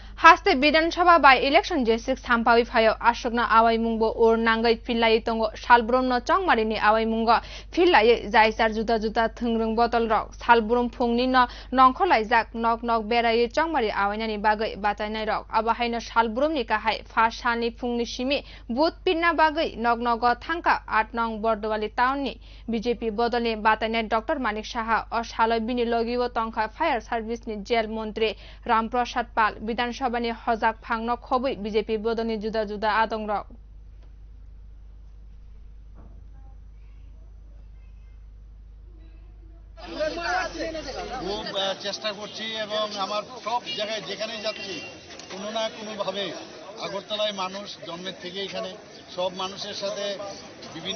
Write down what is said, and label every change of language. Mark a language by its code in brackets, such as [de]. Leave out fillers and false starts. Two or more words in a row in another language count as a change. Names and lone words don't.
[trp] Haste Bidhansobha [en] by election [trp] Jeswk Sampawi Phaio Aswkno Awaimungbo or Nangwi Pirlaiwi Tongo Salbrum no Chongmarini Awaimungbo Pirlaiwi Jaisar Juta Juta Thungrung Bottle Rock Salbrum Phungni no Nongkholai Nok Nok Berai Chongmari Awainani Bagai Batainai Rock Abahaino Salbrumni Kahai Fasani Phungni Simi Booth Pinna Bagai Nok Nogo Thangka At Nong Bordowali Townni BJP Bodoli Batainai Dr. Manik Saha or Saloi Bini Logiwo Tongka [en] Fire Service [trp] ni Jail Montri Ramprasad Pal Bidhansobha Bani Jeswk Phangno Khobui BJP Bodoni Juda Juda Adong Rok [bn] খুব চেষ্টা করছি এবং আমার সব জায়গায় যেখানে যাচ্ছি কোনো না কোনো ভাবে আগরতলায় মানুষ জন্মের থেকে এখানে সব মানুষের সাথে বিভিন্ন